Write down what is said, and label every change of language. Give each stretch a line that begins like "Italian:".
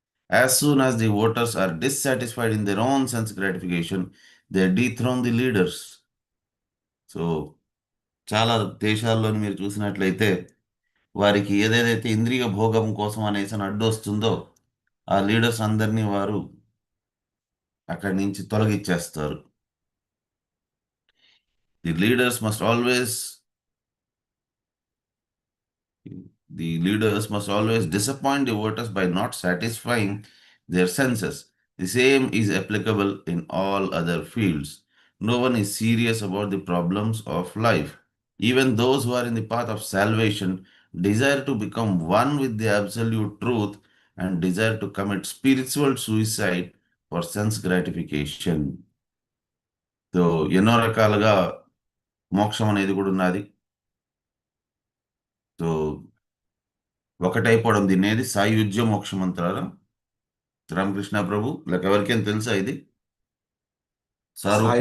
English: As soon as the voters are dissatisfied in their own sense gratification, they dethrone the leaders.
Telugu: So చాలా దేశాల్లోని మీరు చూసినట్లయితే వారికి ఏదేదైతే ఇంద్రియ భోగం కోసం అనేసి అడ్డు వస్తుందో ఆ లీడర్స్ అందరినీ వారు అక్కడి నుంచి తొలగించేస్తారు.
English: The leaders must always The leaders must always disappoint the voters by not satisfying their senses. The same is applicable in all other fields. No one is serious about the problems of life. Even those who are in the path of salvation desire to become one with the absolute truth and desire to commit spiritual suicide for sense gratification.
Telugu: So ఎన్నో రకాలుగా మోక్షం అనేది కూడా ఉన్నది. So ఒకటైపోవడం, దీన్ని ఏది సాయుజ్య మోక్షం అంటారా రామకృష్ణ ప్రభు? లేక ఎవరికైనా తెలుసా ఇది? సారూప్య